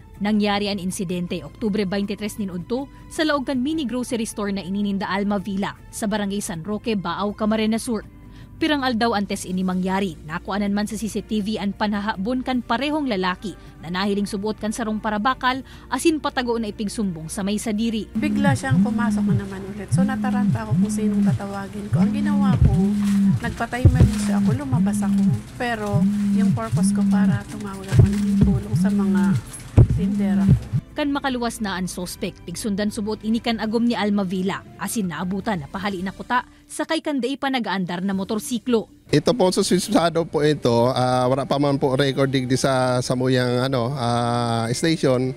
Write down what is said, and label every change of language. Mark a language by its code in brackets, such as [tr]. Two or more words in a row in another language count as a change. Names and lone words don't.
[bik] Nangyari ang insidente Oktubre 23 nin udto sa laog kan mini grocery store na inininda Alma Villa sa Barangay San Roque, Baaw, Camarines Sur. Pirang aldaw antes ini mangyari, nakuanan man sa CCTV ang panahabon kan parehong lalaki na nahiling subuot kan sarong parabakal asin patago na ipigsumbong sa may sadiri. [tl] Bigla siyang pumasok na naman ulit. So nataranta ako kung sinong tatawagin ko. Ang ginawa ko, nagpa-timer siya ako, lumabas ako. Pero yung purpose ko para tumawag ako ng tulong sa mga tindera. [bik] Kan makaluwas na ang sospek, pigsundan subuot ini kan agom ni Alma Villa, asin naabutan na pahali na kuta, sakay kan day pa nag-aandar na motorsiklo. Ito po sa susisado po ito, wala pa man po recording di sa samuyang station.